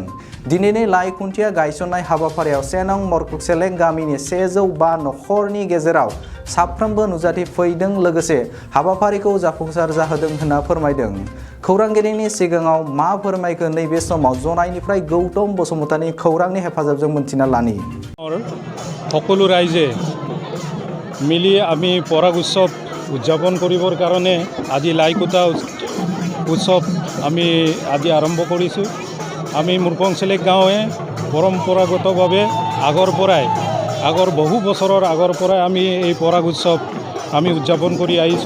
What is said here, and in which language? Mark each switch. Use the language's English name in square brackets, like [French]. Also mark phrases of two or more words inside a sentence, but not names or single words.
[Bodo] दिनैनि लाइ खुन्थिया गायसननाय हाबाफारियाव 1 नं मरखंसेलेक गामिनि 105 नखरनि गेजेराव साफ्रोमबो नुजाथि फैदों लोगोसे हाबाफारिखौ जाफुंसार जाहोदों होनना फोरमायदों। खौरांगिरिनि सिगाङाव मा फोरमायखो नैबे समाव जनाइनिफ्राय गौतम बसुमतारिनि खौरांनि हेफाजाबजों मोनथिना लानि। [Assamese] সকলো ৰাইজে মিলি আমি পৰাগ উৎসৱ উদযাপন কৰিবৰ কাৰণে আজি লাইকুটা উৎসৱ আমি আজি আৰম্ভ কৰিছোঁ। আমি মৰকংচেলেক গাঁৱে পৰম্পৰাগতভাৱে আগৰ বহু বছৰৰ আগৰ পৰাই আমি এই পৰাগ উৎসৱ আমি উদযাপন কৰি আহিছোঁ।